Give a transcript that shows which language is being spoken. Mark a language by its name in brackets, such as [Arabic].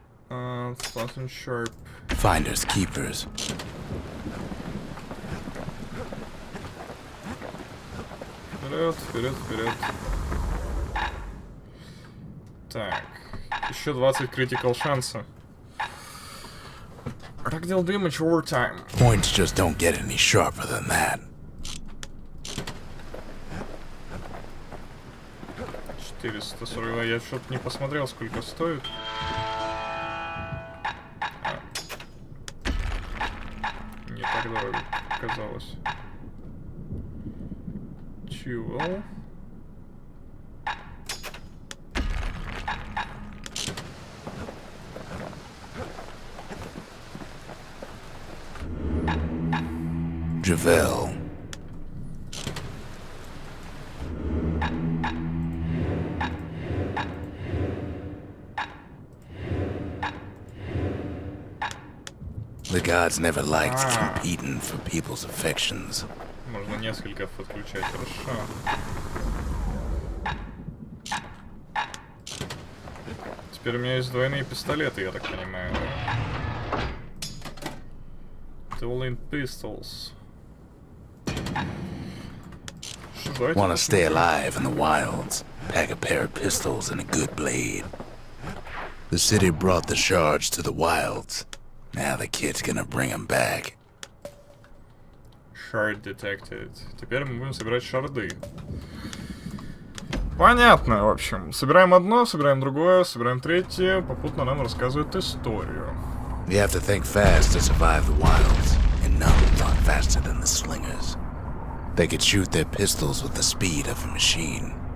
[English] Something sharp. Finders keepers. [Russian] Вперед, вперед, вперед. Так. Еще 20 critical шанса. [English] Ragdoll damage over time. Points just don't get any sharper than that. 440. [Russian] Я что-то не посмотрел, сколько стоит. Не так дорого казалось. Чего? Javel. [English] The gods never liked competing for people's affections. [Russian] Можно несколько подключать, хорошо. Теперь у меня есть двойные пистолеты, я так понимаю. [English] Dueling pistols. Want to stay alive in the wilds? Pack a pair of pistols and a good blade. The city brought the shards to the wilds. Now the kid's gonna bring them back. Shard detected. [Russian] Теперь мы будем собирать шарды. Понятно, в общем. Собираем одно, собираем другое, собираем третье. Попутно нам рассказывают историю. [English] You have to think fast to survive the wilds, and none thought faster than the slingers. They could shoot their pistols with the speed of a machine.